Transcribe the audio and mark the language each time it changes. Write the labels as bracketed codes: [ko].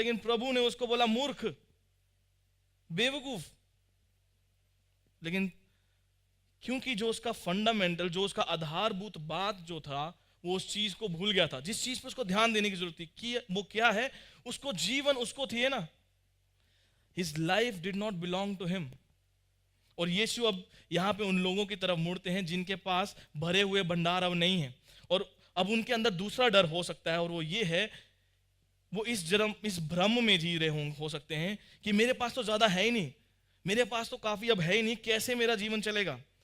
[hi] लेकिन प्रभु ने उसको बोला मूर्ख, बेवकूफ। लेकिन क्योंकि जो उसका फंडामेंटल, जो उसका आधारभूत बात जो था, वो उस चीज को भूल गया था जिस चीज पर उसको ध्यान देने की जरूरत थी कि वो क्या है, उसको जीवन उसको थी ना। [en] His life did not belong to him। [hi] और यीशु अब यहां पे उन लोगों की तरफ मुड़ते हैं जिनके पास भरे हुए भंडार अब नहीं है, और अब उनके अंदर दूसरा डर हो सकता है, और वो ये है, वो इस भ्रम में जी रहे हो सकते हैं कि मेरे पास तो ज्यादा है ही नहीं, मेरे पास तो काफी अब है ही नहीं, कैसे मेरा जीवन चलेगा।